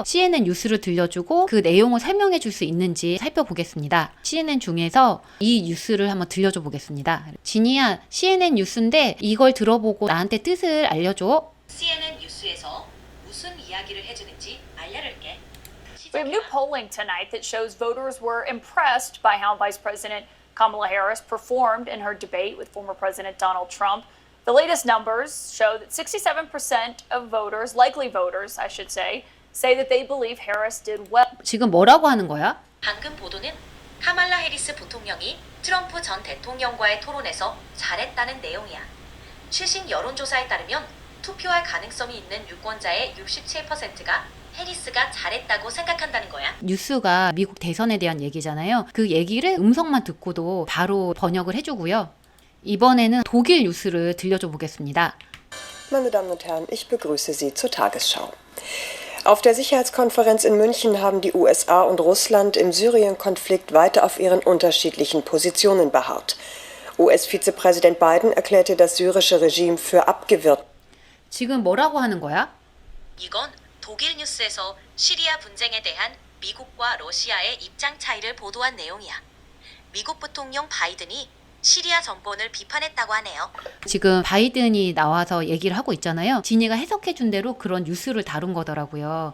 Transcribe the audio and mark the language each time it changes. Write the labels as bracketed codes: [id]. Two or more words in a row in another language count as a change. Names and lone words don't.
[ko] CNN 뉴스를 들려주고 그 내용을 설명해 줄 수 있는지 살펴보겠습니다. CNN 중에서 이 뉴스를 한번 들려줘 보겠습니다. 지니야, CNN 뉴스인데 이걸 들어보고 나한테 뜻을 알려줘. CNN 뉴스에서 무슨 이야기를 해주는지 알려줄게. [en] We have new polling tonight that shows voters were impressed by how Vice President Kamala Harris performed in her debate with former President Donald Trump. The latest numbers show that 67% of voters, likely voters, I should say that they believe Harris did well. [ko] 지금 뭐라고 하는 거야? 방금 보도는 카말라 해리스 부통령이 트럼프 전 대통령과의 토론에서 잘했다는 내용이야. 최신 여론조사에 따르면 투표할 가능성이 있는 유권자의 67%가 해리스가 잘했다고 생각한다는 거야. 뉴스가 미국 대선에 대한 얘기잖아요. 그 얘기를 음성만 듣고도 바로 번역을 해주고요. 이번에는 독일 뉴스를 들려줘 보겠습니다. [de] Meine Damen und Herren, ich begrüße Sie zur Tagesschau. Auf der Sicherheitskonferenz in München haben die USA und Russland im Syrien-Konflikt weiter auf ihren unterschiedlichen Positionen beharrt. US-Vizepräsident Biden erklärte das syrische Regime für abgewirkt. [ko] 지금 뭐라고 하는 거야? 이건 독일 뉴스에서 시리아 분쟁에 대한 미국과 러시아의 입장 차이를 보도한 내용이야. 미국 부통령 바이든이 시리아 정권을 비판했다고 하네요. 지금 바이든이 나와서 얘기를 하고 있잖아요. 지니가 해석해 준 대로 그런 뉴스를 다룬 거더라고요.